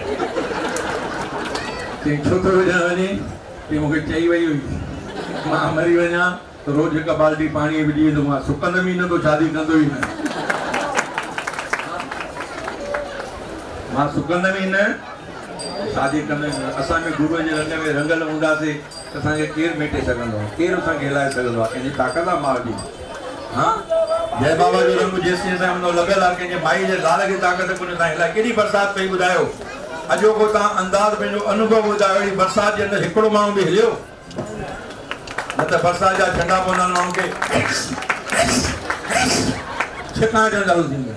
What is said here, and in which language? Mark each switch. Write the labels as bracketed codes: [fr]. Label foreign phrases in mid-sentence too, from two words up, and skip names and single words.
[sd] चई छो थो विझणु वञे? की मूंखे चई वई हुई मां मरी वञा त रोज़ हिकु बाल्टी पाणी विझी वेंदो, मां सुकंदमि ई न त शादी कंदो ई न। मां सुकंदमि ई न, शादी कंदमि न। असांखे गुरूअ जे रंग में रंगल हूंदासीं त असांखे केरु मेटे सघंदो आहे? केरु असांखे हिलाए सघंदो आहे? कंहिंजी ताक़त आहे माउ जी? हा, जय बाबा जो रंग जेसिताईं असांजो लॻियल आहे, कंहिंजे माई जे लाल खे ताक़त कोन्हे तव्हां हिलाए। केॾी बरसाति पई ॿुधायो? अॼोको तव्हां अंदाज़ पंहिंजो अनुभव ॿुधायो। अहिड़ी बरसाति जे अंदरि हिकिड़ो माण्हू बि हिलियो न त बरसाति जा झंडा पवंदा आहिनि माण्हू खे छिकां अचणु चालू थींदियूं।